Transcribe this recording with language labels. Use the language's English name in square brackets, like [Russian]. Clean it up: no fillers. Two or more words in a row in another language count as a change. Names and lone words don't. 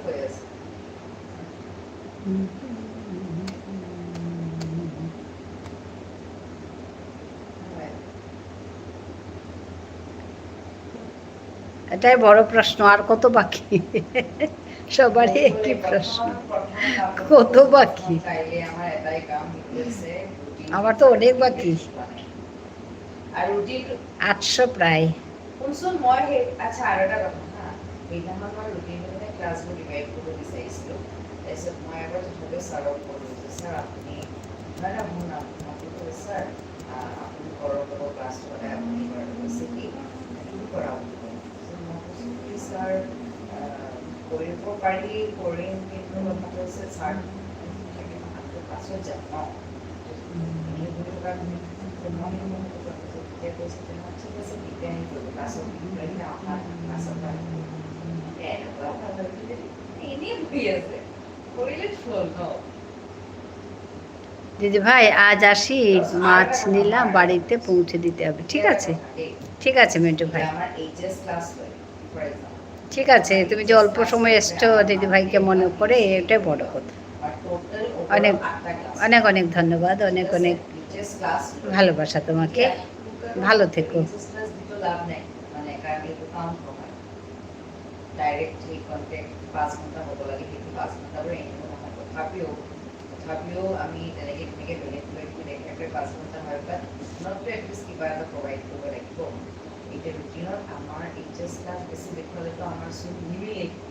[Bangla] এটাই বড় প্রশ্ন, আর কত বাকি? সবারই একই প্রশ্ন, কত বাকি? আমার তো অনেক বাকি, 800 প্রায়। [Assamese] শুনচোন, মই সেই আচ্ছা আৰু এটা কথা হা, সেইদিনাখন মই ৰুটিনটো মানে ক্লাছবোৰ ডিভাইড কৰিব বিচাৰিছিলোঁ। তাৰপিছত মই এবাৰ তথাপিও ছাৰক ক'লোঁ যে ছাৰ আপুনি মানে শুন আপুনি ছাৰ আপুনি ঘৰৰ লগত ক্লাছটো সদায় আপুনি কৰাটো হৈছে কি এইটো কৰাব। মই কৈছোঁ কি ছাৰ কৰিব পাৰি কৰিম, কিন্তু কথাটো হৈছে ছাৰ ক্লাছত যাম ন এনেই বহি থকা তেতিয়া কৈছে তেনেহ'লে ঠিক আছে তেতিয়া আহি কৰিব ক্লাছত ক্লাছত এনেকুৱা ভাল লাগিলে এনেই বহি আছে কৰিলে চল ন। [Bangla] দিদি ভাই আজ আসি, মাছ নিলাম, বাড়িতে পৌঁছে দিতে হবে। ঠিক আছে, ঠিক আছে মিন্টু ভাই, [Assamese] আমার এইচএস ক্লাস হয় [English] for example, [Bangla] ঠিক আছে। তুমি যে অল্প সময় এসছো দিদি ভাইকে মনে করে, এটাই বড় কথা। [Assamese] আর টোটাল [Bangla] অনেক [Assamese] আটটা ক্লাস, [Bangla] অনেক অনেক ধন্যবাদ, অনেক অনেক [Assamese] এইচএস ক্লাস [Bangla] ভালোবাসা তোমাকে। ভালো থেকো। [Assamese] এইচএস ক্লাস দিতে লাভ নাই, মানে কারণ এইটো কাউন্ট নহয় ডাইরেক্ট সেই কন্টেক্ট 5 ঘন্টা হ'ব লাগে, কিন্তু 5 ঘন্টা পৰা এনেও নহয়। তথাপিও আমি তেনেকৈ বেলেগ একেবাৰে 5 ঘন্টা হয় বা নটটো এটলিষ্ট কিবা এটা প্ৰভাইড কৰিব লাগিব। এতিয়া ৰুটিনত আমাৰ এইচএছ ক্লাছ বেছি দেখুৱালেতো আমাৰ চোন নিমিলেই।